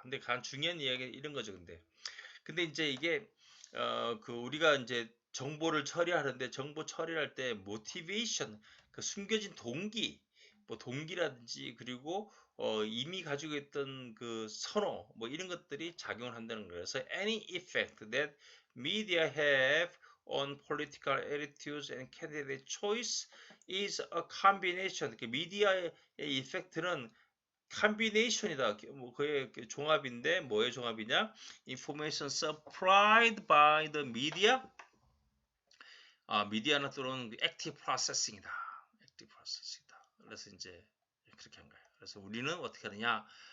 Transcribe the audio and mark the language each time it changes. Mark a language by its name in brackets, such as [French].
[Korean] 근데 가장 중요한 이야기는 이런 거죠. 근데 이제 이게 그 우리가 이제 정보를 처리하는데 정보 처리할 때 모티베이션 그 숨겨진 동기 뭐 동기라든지 그리고 이미 가지고 있던 그 선호 뭐 이런 것들이 작용을 한다는 거예요. [English] 그래서 any effect that media have on political attitudes and candidate choice is a combination. [Korean] 미디어의 이펙트는 컴비네이션이다. 뭐 그의 종합인데 뭐의 종합이냐? [English] Information supplied by the media. [Korean] 미디어나 또는 액티브 프로세싱이다. 액티브 프로세싱이다. 그래서 이제 그렇게 한 거예요. 그래서 우리는 어떻게 하느냐?